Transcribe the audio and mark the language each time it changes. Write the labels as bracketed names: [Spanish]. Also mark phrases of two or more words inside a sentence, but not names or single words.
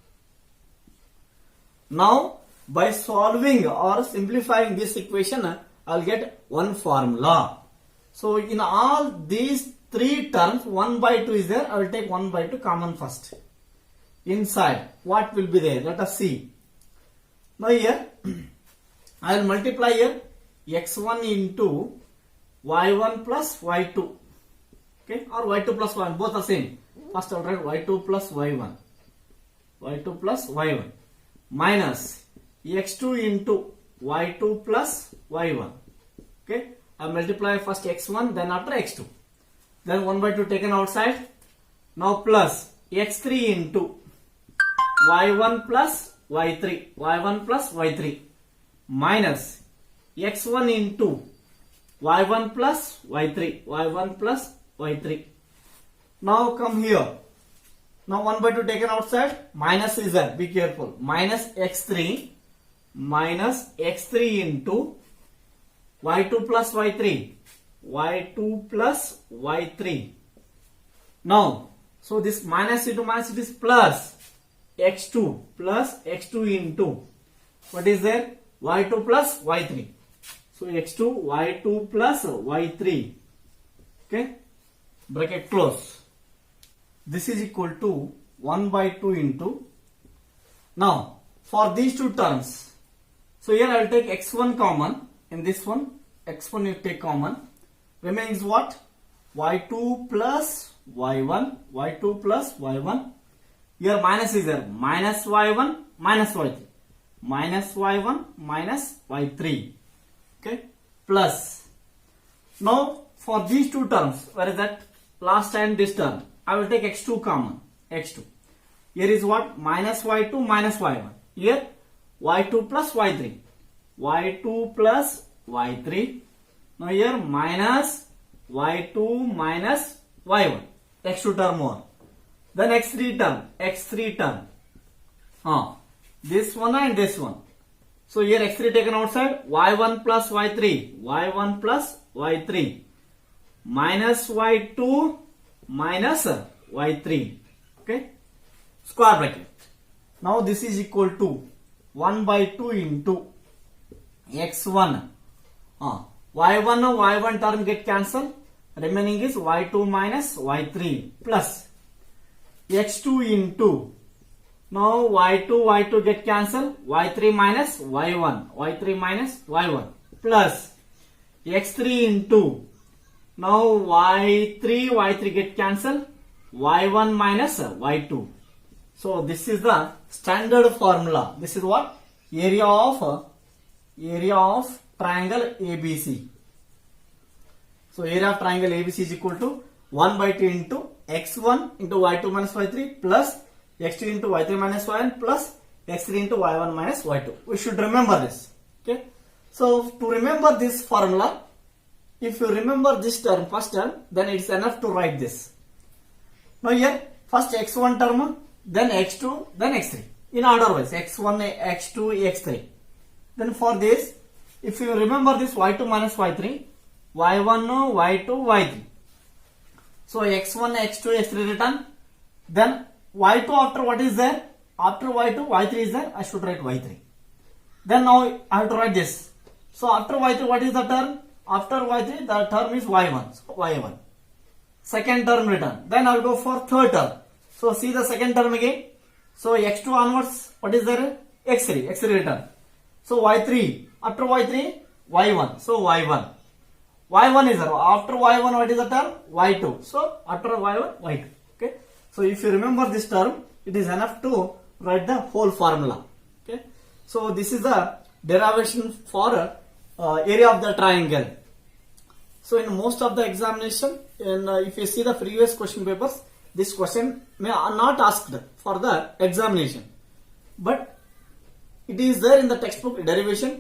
[English] Now by solving or simplifying this equation, I'll get one formula. So in all these three terms, 1 by 2 is there. I will take 1 by 2 common first. Inside, what will be there? Let us see. Now here, I will multiply here x1 into y1 plus y2. Okay, or y2 plus y1, both are same. First I will write y2 plus y1. y2 plus y1 minus x2 into y2 plus y1. Okay, I multiply first x1, then after x2. Then 1 by 2 taken outside. Now plus x3 into y1 plus y3, y1 plus y3 minus x1 into y1 plus y3, y1 plus y3. Now come here. Now 1 by 2 taken outside, minus is there, be careful. Minus x3 into y2 plus y3, y2 plus y3. Now, so this minus into minus, it is plus x2 into, what is there? y2 plus y3. So x2, y2 plus y3. Okay, bracket close. This is equal to 1 by 2 into, now for these two terms, so here I will take x1 common. In this one, x1 you take common. Remaining is what? y2 plus y1, y2 plus y1. Here minus is there, minus y1 minus y3, minus y1 minus y3. Okay, plus. Now for these two terms, where is that? Last and this term, I will take x2 common. x2. Here is what? Minus y2 minus y1. Here y2 plus y3. y2 plus y3. Now here minus y2 minus y1. x2 term more. Then x3 term. This one and this one. So here x3 taken outside. y1 plus y3. Minus y2 minus y3. Okay. Square bracket. Now this is equal to 1 by 2 into x1. y1 term get cancelled. Remaining is y2 minus y3 plus x2 into, now y2 get cancelled, y3 minus y1 plus x3 into, now y3 get cancelled, y1 minus y2. So this is the standard formula. This is what? Area of triangle ABC. So area of triangle ABC is equal to 1 by 2 into x1 into y2 minus y3 plus x2 into y3 minus y1 plus x3 into y1 minus y2. We should remember this. Okay. So to remember this formula, if you remember this term, first term, then it's enough to write this. Now here, first x1 term, then x2, then x3. In order wise, x1, x2, x3. Then for this, if you remember this y2 minus y3, y1, y2, y3. So x1, x2, x3 written. Then y2 after what is there? After y2, y3 is there. I should write y3. Then now I have to write this. So after y3, what is the term? After y3, the term is y1. So y1. Second term written. Then I will go for third term. So see the second term again. So x2 onwards, what is there? x3. x3 written. So y3. After y3, y1. So y1. y1 is there. After y1, what is the term? y2. So after y1, y2. Okay. So if you remember this term, it is enough to write the whole formula. Okay. So this is the derivation for area of the triangle. So in most of the examination, if you see the previous question papers, this question may not asked for the examination, but it is there in the textbook derivation.